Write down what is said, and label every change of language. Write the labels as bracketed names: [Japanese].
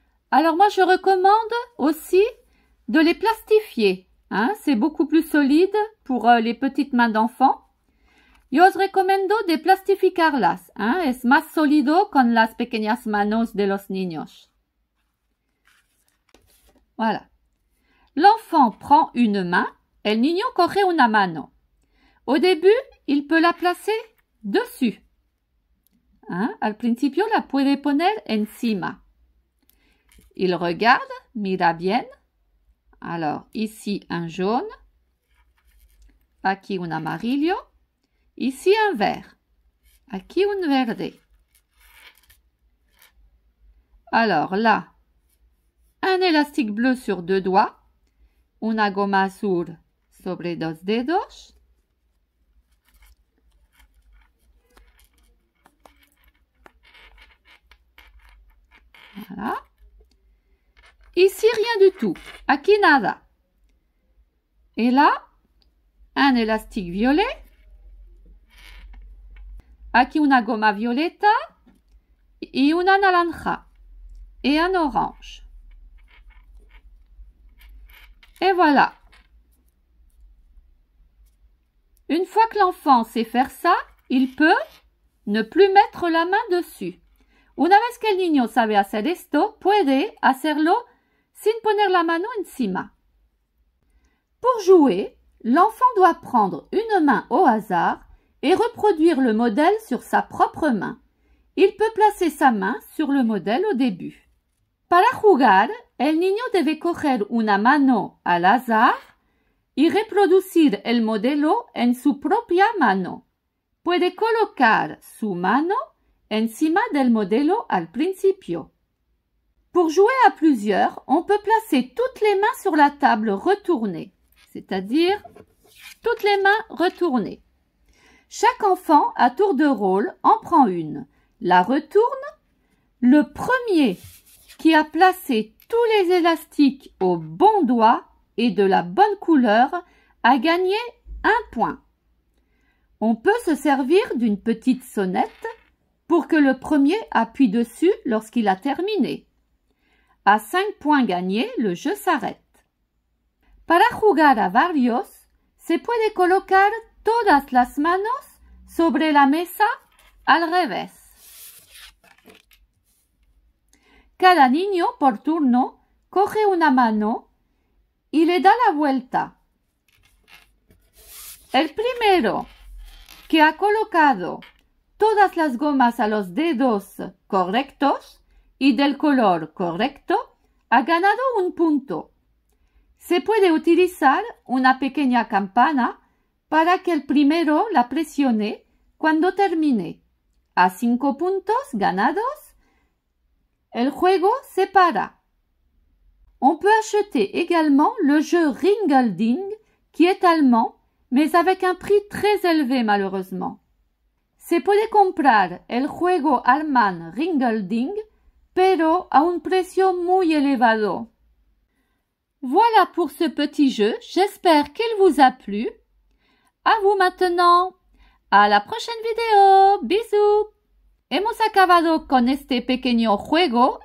[French] Alors moi je recommande aussi de les plastifier, hein, c'est beaucoup plus solide pour les petites mains d'enfants. [Spanish] Yo os recomiendo de plastificarlas, hein, es más sólido con las pequeñas manos de los niños. [French] Voilà. L'enfant prend une main, [Spanish] el niño coge una mano. [French] Au début, il peut la placer dessus. Hein? [Spanish] Al principio la puede poner encima. [French] Il regarde, [Spanish] mira bien. [French] Alors, ici un jaune. [Spanish] Aquí un amarillo. [French] Ici un vert. [Spanish] Aquí un verde. [French] Alors là, un élastique bleu sur 2 doigts. [Spanish] Una goma azul sobre 2 dedos. [French] Voilà. Ici, rien du tout. [Spanish] Aquí nada. [French] Et là, un élastique violet. [Spanish] Aquí una goma violeta y una naranja. [French] Et un orange. Et voilà. Une fois que l'enfant sait faire ça, il peut ne plus mettre la main dessus. [Spanish] Una vez que el niño sabe hacer esto, puede hacerlo sin poner la mano encima. [French] Pour jouer, l'enfant doit prendre une main au hasard et reproduire le modèle sur sa propre main. Il peut placer sa main sur le modèle au début. [Spanish] Para jugar, el niño debe coger una mano al azar y reproducir el modelo en su propia mano. Puede colocar su mano encima del modelo al principio. [French] Pour jouer à plusieurs, on peut placer toutes les mains sur la table retournée, c'est-à-dire toutes les mains retournées. Chaque enfant, à tour de rôle, en prend une, la retourne. Le premier qui a placé tous les élastiques au bon doigt et de la bonne couleur a gagné 1 point. On peut se servir d'une petite sonnette pour que le premier appuie dessus lorsqu'il a terminé. À 5 points gagnés, le jeu s'arrête. [Spanish] Para jugar a varios, Se puede colocar todas las manos sobre la mesa al revés. Cada niño por turno coge una mano y le da la vuelta. El primero que ha colocado todas las gomas a los dedos correctos y del color correcto ha ganado un punto. Se puede utilizar una pequeña campana para que el primero la presione cuando termine. A 5 puntos ganados, el juego se para. [French] On peut acheter également le jeu Ringelding, qui est allemand, mais avec un prix très élevé malheureusement. [Spanish] Se puede comprar el juego alemán Ringelding, pero a un precio muy elevado. [French] Voilà pour ce petit jeu, j'espère qu'il vous a plu. À vous maintenant. A la prochaine vidéo. Bisous. [Spanish] Hemos acabado con este pequeño juego.